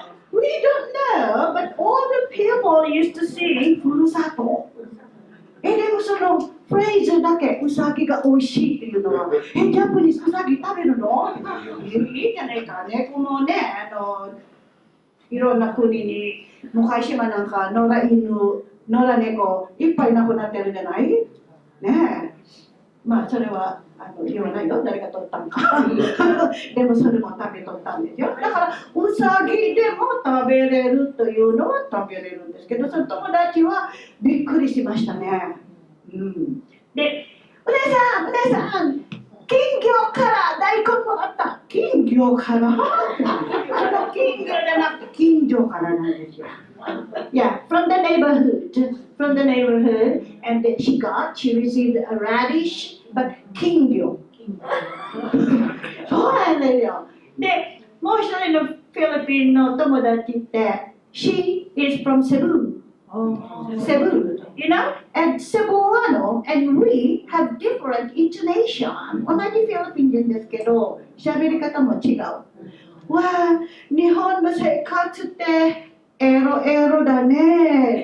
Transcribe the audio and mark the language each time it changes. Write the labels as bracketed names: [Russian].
[English] We don't know, but all the people used to sing ふるさと。 [Japanese] でもそのフレーズだけ、うさぎがおいしいっていうのは、ジャパニーズうさぎ食べるの？いいじゃないかね。このね、いろんな国に、昔はなんか野良犬、野良猫、いっぱい亡くなってるじゃない？ねえ。まあそれは言わないよ、誰が取ったのか。でもそれも食べとったんですよ。だからうさぎでも食べれるというのは食べれるんですけど、その友達はびっくりしましたね。うん、で、お姉さん、金魚から大根もらった。金魚から金魚じゃなくて近所からなんですよ。 [English] Yeah, from the neighborhood, and she received a radish, but 金魚。 [Japanese] そうなんですよ。で、もう一人のフィリピンの友達って、 [English] she is from Cebu, you know, and Cebuano and we have different intonation. [Japanese] 同じフィリピン人ですけど、喋り方も違う。わあ、日本の生活ってエロエロだね。